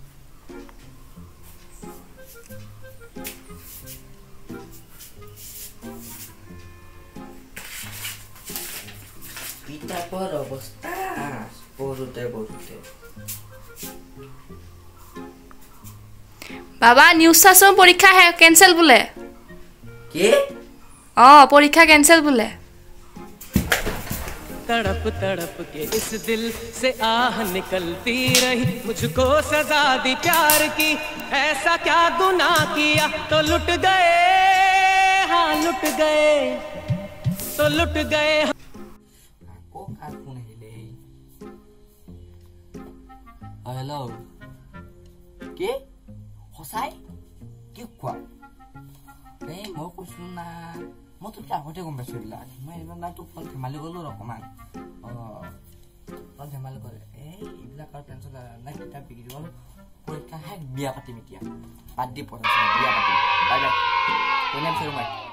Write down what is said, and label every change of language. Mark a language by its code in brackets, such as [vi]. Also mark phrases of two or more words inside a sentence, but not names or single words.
[as] কিতাপৰ অৱস্থা পঢ়োতে বাবা নিউজ চাচোন পৰীক্ষা কেঞ্চেল বোলে কি পৰীক্ষা কেঞ্চেল বোলে [hi] तड़प तड़प के इस दिल से आह निकलती रही मुझको सजा दी प्यार की ऐसा क्या गुनाह किया तो लुट गए [as] हेलो কি হসাই কি কোৱা এই মই কৈছো না মই তো আগতে গম পাইছো এইবিলাক মই এইবিলাক না তোক ফোন ধেমালি কৰিলো অকমান ধেমালি কৰে এইবিলাক আৰু টেনশ্যন নাই কিতাপ বিক্ৰী হ'ল পৰীক্ষা শেষ বিয়া পাতিম এতিয়া বাদ দি পঢ়া বিয়া পাতিম বাই কোনে বিচাৰো মই